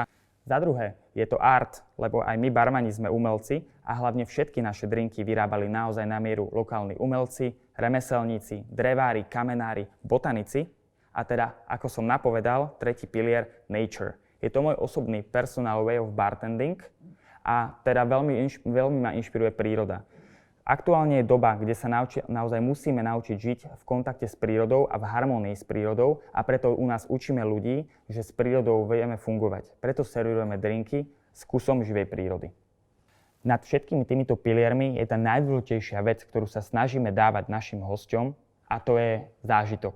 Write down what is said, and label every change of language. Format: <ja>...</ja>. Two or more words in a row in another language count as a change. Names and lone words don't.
<sk>Za druhé je to art, lebo aj my barmani sme umelci a hlavne všetky naše drinky vyrábali naozaj na mieru lokálni umelci, remeselníci, drevári, kamenári, botanici. A teda, ako som napovedal, tretí pilier nature. Je to môj osobný</sk> <en>personal way of bartending</en> <sk>a teda veľmi ma inšpiruje príroda. Aktuálne je doba, kde sa naozaj musíme naučiť žiť v kontakte s prírodou a v harmonii s prírodou a preto u nás učíme ľudí, že s prírodou vieme fungovať. Preto servírujeme drinky s kusom živej prírody. Nad všetkými týmito piliermi je tá najdôležitejšia vec, ktorú sa snažíme dávať našim hosťom, a to je zážitok.</sk>